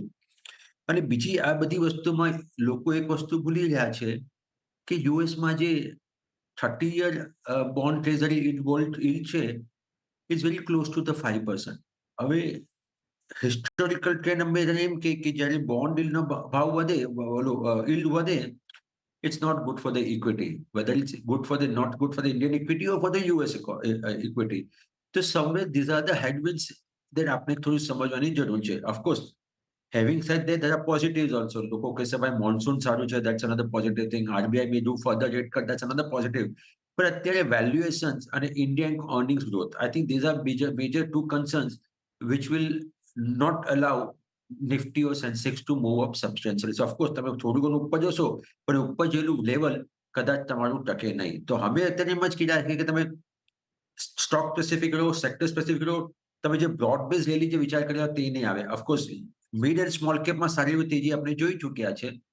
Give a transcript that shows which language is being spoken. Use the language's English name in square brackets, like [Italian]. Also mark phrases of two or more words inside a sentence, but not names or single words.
[Gujarati] અને બીજી આ બધી વસ્તુમાં લોકો એક વસ્તુ ભૂલી રહ્યા છે કે યુએસમાં જે 30 [English] year bond treasury yield [Gujarati] છે [English] is very close to the 5%. [Gujarati] હવે [English] historical trend [Gujarati] અમે એમ કે જ્યારે [English] bond yield [Gujarati] નો ભાવ વધે, yield વધે, [English] it's not good for the equity, whether it's good for the not good for the Indian equity or for the US equity. So somewhere these are the headwinds that [Gujarati] આપણે થોડું સમજવાની જરૂર છે. [English] Of course, having said that, there are positives also. [Gujarati] લોકો કહેશે ભાઈ મોન્સૂન સારું છે, [English] that's another positive thing. RBI may do further rate cut, that's another positive. [Gujarati] પણ અત્યારે [English] valuations અને Indian earnings growth, I think these are major two concerns which will not allow નિફ્ટી or સેન્સેક્સ to move up substantially. so of course તમે થોડું ઘણું ઉપર જશો પણ ઉપર જેલું લેવલ કદાચ તમારું ટકે નહીં. તો અમે અત્યારે એમ જ કીધા કે તમે stock specific રહો, sector specific રહો. તમે જે broad base rally જે વિચાર કર્યો તે નહીં આવે. of course mid and small capમાં સારી એવી તેજી આપણે જોઈ ચૂક્યા છે.